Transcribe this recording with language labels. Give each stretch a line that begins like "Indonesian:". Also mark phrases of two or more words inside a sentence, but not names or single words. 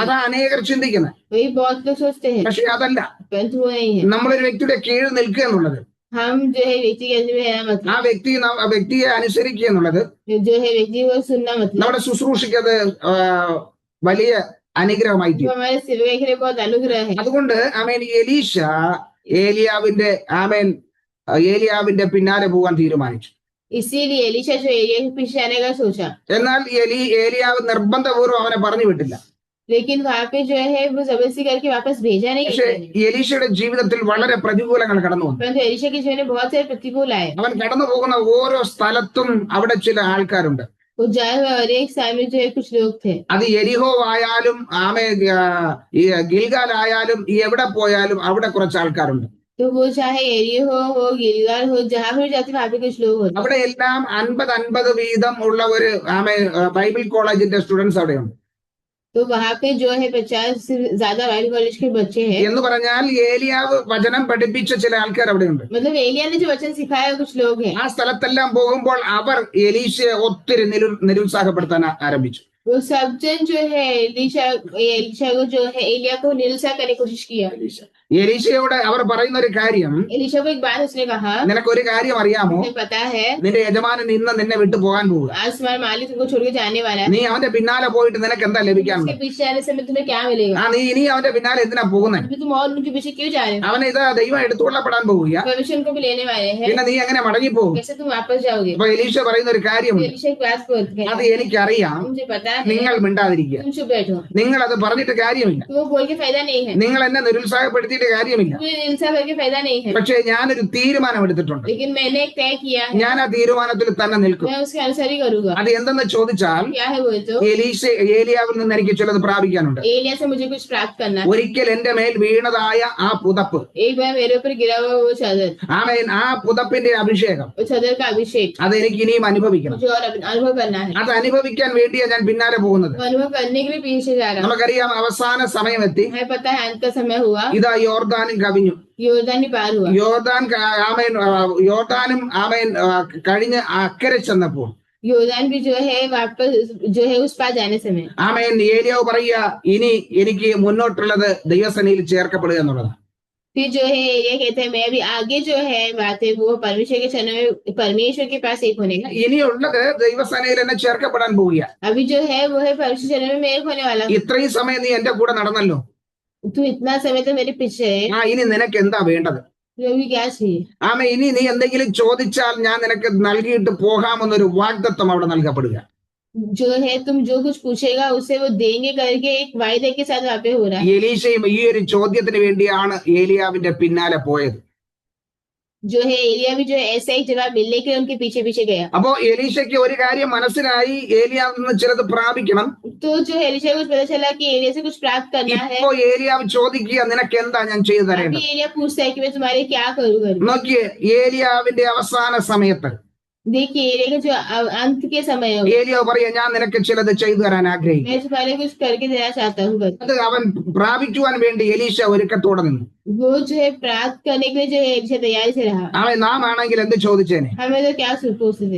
Malayalam: അതാ അനേകർ ചിന്തിക്കുന്നത്.
Hindi: वही बहुत लोग सोचते हैं,
Malayalam: പക്ഷെ അതല്ല,
Hindi: परंतु वो नहीं है।
Malayalam: നമ്മളൊരു വ്യക്തിയുടെ കീഴിൽ നിൽക്കുക എന്നുള്ളത്,
Hindi: हम जो है व्यक्ति के अधीन में रहना ആ मतलब,
Malayalam: വ്യക്തിയെ അനുസരിക്കുക എന്നുള്ളത്
Hindi: जो है व्यक्ति को सुनना मतलब
Malayalam: നമ്മുടെ ശുശ്രൂഷയ്ക്കത് വലിയ അനുഗ്രഹമായി
Hindi: वो
Malayalam: തീരും.
Hindi: हमारे सेवकाई के लिए बहुत अनुग्रह है।
Malayalam: അതുകൊണ്ട് ആമേൻ എലീശ ഏലിയാവിന്റെ പിന്നാലെ പോകാൻ തീരുമാനിച്ചു.
Hindi: इसीलिए एलीशा जो एलिया के पीछे आने का सोचा,
Malayalam: എന്നാൽ ഏലിയാവ് നിർബന്ധപൂർവ്വം അവനെ പറഞ്ഞു വിട്ടില്ല.
Hindi: लेकिन वहां पे जो है वो जबरदस्ती करके वापस भेजा नहीं
Malayalam: പക്ഷെ
Hindi: किया।
Malayalam: എലീശയുടെ ജീവിതത്തിൽ വളരെ പ്രതികൂലങ്ങൾ കടന്നു വന്നു.
Hindi: परंतु एलीशा के जीवन में बहुत सारे प्रतिकूल आए।
Malayalam: അവൻ കടന്നു പോകുന്ന ഓരോ സ്ഥലത്തും അവിടെ ചില ആൾക്കാരുണ്ട്.
Hindi: वो जाए हुए और एक सामने जो है कुछ लोग थे,
Malayalam: അത് എരിഹോ ആയാലും ഗിൽഗാൽ ആയാലും എവിടെ പോയാലും അവിടെ കുറച്ച് ആൾക്കാരുണ്ട്.
Hindi: तो वो चाहे एरियो हो गिलगाल हो, जहां भी जाते वहां पे कुछ लोग होते।
Malayalam: അവിടെ എല്ലാം 50-50 വീതം ഉള്ള ഒരു ബൈബിൾ കോളേജിന്റെ സ്റ്റുഡൻസ് അവിടെയുണ്ട്.
Hindi: तो वहां पे जो है 50 से ज्यादा बाइबल कॉलेज के बच्चे हैं।
Malayalam: എന്ന് പറഞ്ഞാൽ ഏലിയാവ് വചനം പഠിപ്പിച്ച ചില ആൾക്കാർ അവിടെയുണ്ട്.
Hindi: मतलब एलिया ने जो वचन सिखाया कुछ लोग हैं।
Malayalam: ആ സ്ഥലത്തെല്ലാം പോകുമ്പോൾ അവർ എലീശയെ ഒത്തിരി നിരുത്സാഹപ്പെടുത്താൻ ആരംഭിച്ചു.
Hindi: वो सब जन जो है एलीशा को जो है एलिया को निरुत्साह करने की कोशिश किया।
Malayalam: എലീശയോട് അവർ പറയുന്ന ഒരു കാര്യം,
Hindi: एलीशा को एक बार उसने कहा,
Malayalam: നിനക്കൊരു കാര്യം അറിയാമോ,
Hindi: मुझे पता है
Malayalam: നിന്റെ യജമാനൻ ഇന്ന് നിന്നെ വിട്ടു പോകാൻ പോവുക,
Hindi: आज तुम्हारा मालिक तुमको छोड़ के जाने वाला है,
Malayalam: നീ അവന്റെ പിന്നാലെ പോയിട്ട് നിനക്ക് എന്താ
Hindi: उसके
Malayalam: ലഭിക്കാനുള്ളത്?
Hindi: पीछे आने से तुम्हें क्या मिलेगा?
Malayalam: നീ ഇനി അവന്റെ പിന്നാലെ എന്തിനാ പോകുന്നത്?
Hindi: अभी तुम और उनके पीछे क्यों जा रहे हो?
Malayalam: അവനെ ഇത് ദൈവം എടുത്തുകൊള്ളപ്പെടാൻ പോവുക,
Hindi: भविष्य उनको भी लेने वाले हैं,
Malayalam: പിന്നെ നീ എങ്ങനെ മടങ്ങിപ്പോകും?
Hindi: कैसे तुम वापस जाओगे?
Malayalam: അപ്പൊ എലീശ പറയുന്ന ഒരു കാര്യമുണ്ട്,
Hindi: एलीशा की बात बोलते
Malayalam: അത്
Hindi: हैं,
Malayalam: എനിക്കറിയാം,
Hindi: मुझे पता है,
Malayalam: നിങ്ങൾ മിണ്ടാതിരിക്കുക,
Hindi: तुम चुप बैठो,
Malayalam: നിങ്ങൾ അത് പറഞ്ഞിട്ട് കാര്യമില്ല,
Hindi: तो वो बोल के फायदा नहीं है,
Malayalam: നിങ്ങൾ എന്നെ നിരുത്സാഹപ്പെടുത്തിയിട്ട് കാര്യമില്ല.
Hindi: तुम्हें इंसाफ करके फायदा नहीं है।
Malayalam: പക്ഷേ ഞാനൊരു തീരുമാനം എടുത്തിട്ടുണ്ട്,
Hindi: लेकिन मैंने एक तय किया है,
Malayalam: ഞാൻ ആ തീരുമാനത്തിൽ തന്നെ നിൽക്കും.
Hindi: मैं उसके अनुसार ही करूंगा।
Malayalam: അത് എന്തെന്ന് ചോദിച്ചാൽ,
Hindi: क्या है वो? तो
Malayalam: ഏലിയാവിൽ നിന്ന് എനിക്ക് ചിലത് പ്രാപിക്കാനുണ്ട്.
Hindi: एलिया से मुझे कुछ प्राप्त करना है।
Malayalam: ഒരിക്കൽ എന്റെ മേൽ വീണതായ ആ പുതപ്പ്,
Hindi: एक बार मेरे ऊपर गिरा हुआ वो चादर,
Malayalam: ആ പുതപ്പിന്റെ അഭിഷേകം,
Hindi: वो चादर का अभिषेक
Malayalam: അത് എനിക്ക് ഇനിയും അനുഭവിക്കണം.
Hindi: मुझे और अनुभव करना है।
Malayalam: അത് അനുഭവിക്കാൻ വേണ്ടിയാ ഞാൻ പിന്നാലെ പോകുന്നത്.
Hindi: वो अनुभव करने के लिए पीछे जा रहा हूँ।
Malayalam: നമുക്കറിയാം അവസാന സമയമെത്തി,
Hindi: हमें पता है अंत का समय हुआ,
Malayalam: ഇതാ യോർദാനും കവിഞ്ഞു.
Hindi: योरदान ही पार हुआ।
Malayalam: യോർദാനും കഴിഞ്ഞ് അക്കരെ ചെന്നപ്പോൾ
Hindi: योरदान भी जो है वापस जो है उस पार जाने समय
Malayalam: ഏലിയാവ് പറയുക, ഇനി എനിക്ക് മുന്നോട്ടുള്ളത് ദൈവസേനയിൽ ചേർക്കപ്പെടുക എന്നുള്ളതാണ്.
Hindi: फिर जो है एलिया कहते हैं मैं अभी आगे जो है बात है वो परमेश्वर के चरणों में परमेश्वर के पास एक होने का।
Malayalam: ഇനിയുള്ളത് ദൈവസേനയിൽ എന്നെ ചേർക്കപ്പെടാൻ പോവുക.
Hindi: अभी जो है वो है परमेश्वर चरणों में मेरे होने वाला।
Malayalam: ഇത്രയും സമയം നീ എന്റെ കൂടെ നടന്നല്ലോ,
Hindi: तू इतना समय तो मेरे पीछे है,
Malayalam: ഇനി നിനക്ക് എന്താ വേണ്ടത്?
Hindi: अभी क्या चाहिए?
Malayalam: ഇനി നീ എന്തെങ്കിലും ചോദിച്ചാൽ ഞാൻ നിനക്ക് നൽകിയിട്ട് പോകാമെന്നൊരു വാഗ്ദത്തം അവിടെ നൽകപ്പെടുക.
Hindi: जो है तुम जो कुछ पूछेगा उसे वो देंगे करके एक वायदे के साथ वहाँ पे हो रहा है।
Malayalam: എലീശയും ഈ ഒരു ചോദ്യത്തിന് വേണ്ടിയാണ് ഏലിയാവിന്റെ പിന്നാലെ പോയത്.
Hindi: जो है एलिया भी जो है ऐसा ही जवाब मिलने के लिए उनके पीछे पीछे गया।
Malayalam: അപ്പോ എലീശയ്ക്ക് ഒരു കാര്യം മനസ്സിലായി, ഏലിയാവിൽ നിന്ന് ചിലത് പ്രാപിക്കണം.
Hindi: तो जो है एलिशा को पता चला कि एलिया से कुछ प्राप्त करना है।
Malayalam: ഇപ്പോ ഏലിയാവ് ചോദിക്കുക, നിനക്ക് എന്താ ഞാൻ ചെയ്തു
Hindi: अभी
Malayalam: തരേണ്ടത്?
Hindi: एलिया पूछता है कि मैं तुम्हारे क्या करूँ करूँ।
Malayalam: നോക്കിയേ, ഏലിയാവിന്റെ അവസാന സമയത്ത്
Hindi: देखिए एलिया का जो अंत के समय हो,
Malayalam: ഏലിയാവ് പറയാ, ഞാൻ നിനക്ക് ചിലത് ചെയ്തു തരാൻ ആഗ്രഹിക്കുന്നു.
Hindi: मैं तुम्हारे कुछ करके देना चाहता हूँ।
Malayalam: അത് അവൻ പ്രാപിക്കുവാൻ വേണ്ടി എലീശ ഒരുക്കത്തോടെ നിന്നു.
Hindi: वो जो है प्राप्त करने के लिए जो है एलिशा तैयारी से रहा।
Malayalam: നാം ആണെങ്കിൽ എന്ത് ചോദിച്ചേനെ?
Hindi: हमें तो क्या पूछते थे,